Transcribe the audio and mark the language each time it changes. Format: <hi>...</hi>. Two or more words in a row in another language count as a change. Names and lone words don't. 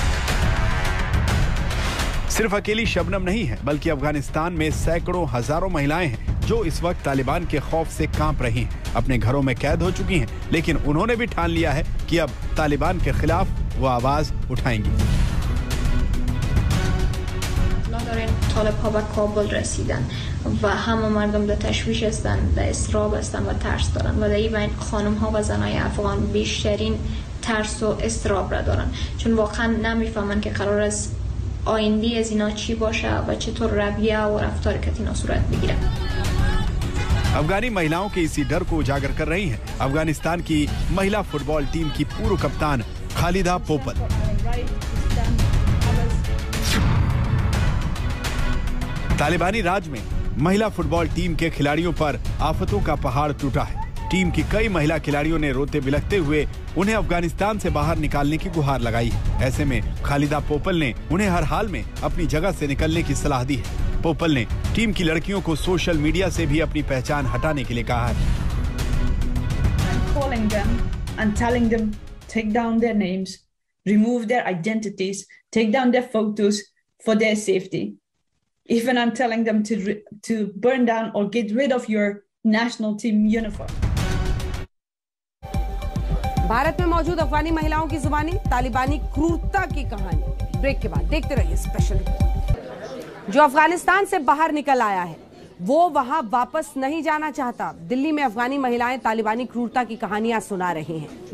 <hi>सिर्फ अकेली शबनम नहीं है, बल्कि अफगानिस्तान में सैकड़ों हजारों महिलाएं हैं जो इस वक्त तालिबान के खौफ से कांप रही हैं। अपने घरों में कैद हो चुकी हैं, लेकिन उन्होंने भी ठान लिया है कि अब तालिबान के खिलाफ वो आवाज उठाएंगी।</hi> <fa>طالب‌ها به کابل رسیدن و همه مردم در تشویش هستند، در اضطراب هستند و ترس دارند و در این بین خانم‌ها و زنای افغان بیشترین ترس و اضطراب را دارند، چون واقعا نمی‌فهمند که قرار است آینده از اینا چی باشه و چطور رویه و رفتار که اینا صورت بگیره.</fa> <hi>अफगानी महिलाओं के इसी डर को उजागर कर रही हैं अफगानिस्तान की महिला फुटबॉल टीम की पूर्व कप्तान खालिदा पोपल। तालिबानी राज में महिला फुटबॉल टीम के खिलाड़ियों पर आफतों का पहाड़ टूटा है। टीम की कई महिला खिलाड़ियों ने रोते बिलखते हुए उन्हें अफगानिस्तान से बाहर निकालने की गुहार लगाई है। ऐसे में खालिदा पोपल ने उन्हें हर हाल में अपनी जगह से निकलने की सलाह दी है। पोपल ने टीम की लड़कियों को सोशल मीडिया से भी अपनी पहचान हटाने के लिए कहा है।</hi> <en>Calling them and telling them take down their names, remove their identities, take down their photos for their safety. even I'm telling them to burn down or get rid of your national team uniform.</en> <hi>भारत में मौजूद अफगानी महिलाओं की जुबानी, तालिबानी क्रूरता की कहानी। ब्रेक के बाद देखते रहिए स्पेशल रिपोर्ट। जो अफगानिस्तान से बाहर निकल आया है वो वहां वापस नहीं जाना चाहता। दिल्ली में अफगानी महिलाएं तालिबानी क्रूरता की कहानियां सुना रही हैं।</hi>